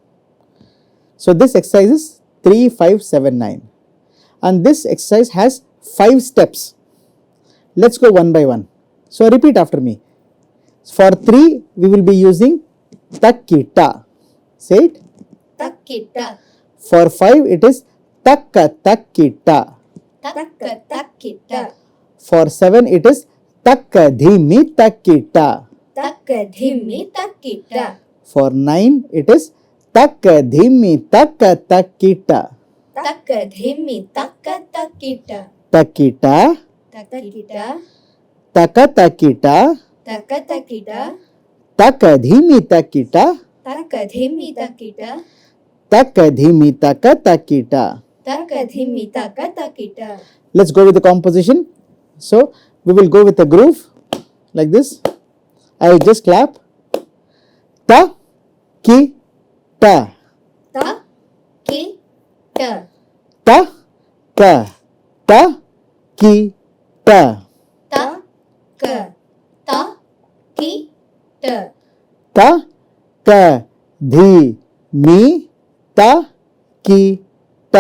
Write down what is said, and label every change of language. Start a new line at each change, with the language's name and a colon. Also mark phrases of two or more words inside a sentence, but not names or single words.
English: So this exercise is 3579. And this exercise has 5 steps. Let's go one by one. So repeat after me. For 3, we will be using takita. Say it. Takita. For 5, it is takka takita. Takka takita. For 7, it is takka dhimi takita. Takka dhimi takita. For 9, it is takka dhimi takka takita. Takka dhimi takka takita. Takita, Takita. taka takita, Takka takita. takka dhimi takita, Takka dhimi takita. takka dhimi taka takita. Takka dhimi takka takita. Let's go with the composition. So we will go with a groove like this. I will just clap. Ta, ki, ta, Ta ki ta. ta, ka, ta, ki, ta, Ta ka ta ki ta. ta, ka, dhi, mi, ta, ki, ta,